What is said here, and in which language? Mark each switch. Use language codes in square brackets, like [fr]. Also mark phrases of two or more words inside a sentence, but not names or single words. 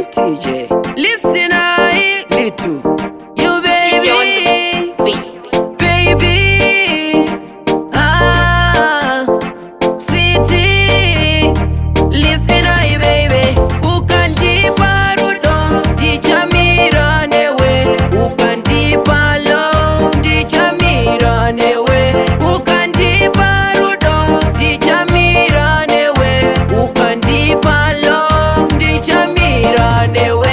[en] DJ. Listen, I little you baby, baby, sweetie. Listen, I baby, [sn] ukandipa rudo ndichamira newe, ukandipa love ndichamira newe, ukandipa rudo ndichamira newe, ukandipa love ndichamira newe.